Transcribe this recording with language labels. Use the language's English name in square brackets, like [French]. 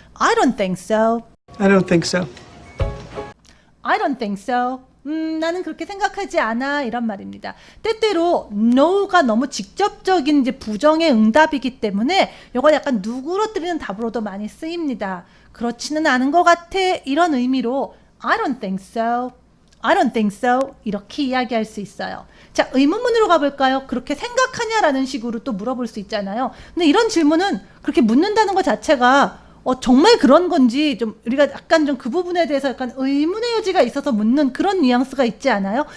[English] I don't think so. I don't think so. I don't think so. [Korean] 나는 그렇게 생각하지 않아. 이런 말입니다. 때때로 no가 너무 직접적인 이제 부정의 응답이기 때문에 이걸 약간 누그러뜨리는 답으로도 많이 쓰입니다. 그렇지는 않은 것 같아. 이런 의미로 [English] I don't think so. I don't think so. [Korean] 이렇게 이야기할 수 있어요. 자, 의문문으로 가볼까요? 그렇게 생각하냐라는 식으로 또 물어볼 수 있잖아요. 근데 이런 질문은 그렇게 묻는다는 것 자체가 정말 그런 건지 좀 우리가 약간 좀 그 부분에 대해서 약간 의문의 여지가 있어서 묻는 그런 뉘앙스가 있지 않아요?